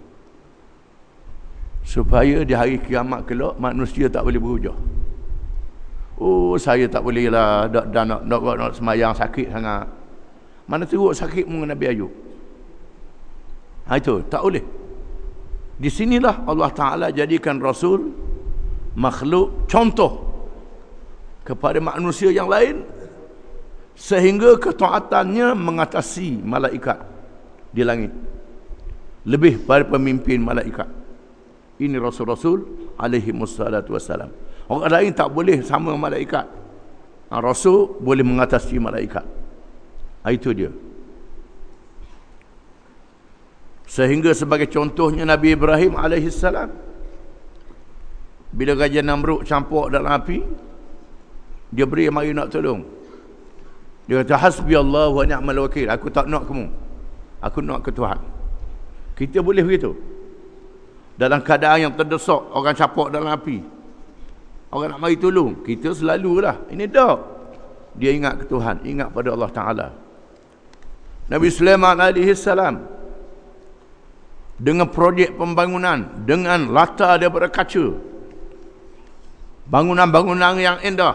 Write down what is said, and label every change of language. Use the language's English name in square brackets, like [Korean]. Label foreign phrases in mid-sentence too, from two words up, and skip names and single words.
[Malay] Supaya di hari kiamat kelak manusia tak boleh berhujah. Oh, saya tak boleh lah nak semayang, sakit sangat. Mana teruk sakit dengan Nabi Ayub. Itu tak boleh. Di sinilah Allah Ta'ala jadikan Rasul makhluk contoh kepada manusia yang lain, sehingga ketaatannya mengatasi malaikat di langit lebih pada pemimpin malaikat. Ini Rasul-Rasul [Arabic] عليهم الصلاة والسلام. [Malay] Orang lain tak boleh sama malaikat. Rasul boleh mengatasi malaikat. Itu dia. Sehingga sebagai contohnya Nabi Ibrahim [Arabic] عليه السلام, [Malay] bila Raja Namrud campur dalam api, dia beri mari nak tolong. Dia kata [Arabic] حسبي الله ونعم الوكيل. [Malay] Aku tak nak kamu. Aku nak ke Tuhan. Kita boleh begitu. Dalam keadaan yang terdesak, orang campur dalam api, orang nak mari tolong, kita selalulah ini dah. Dia ingat ke Tuhan, ingat pada Allah Ta'ala. Nabi Sulaiman [Arabic] عليه السلام [Malay] dengan projek pembangunan, dengan latar daripada kaca, bangunan-bangunan yang indah.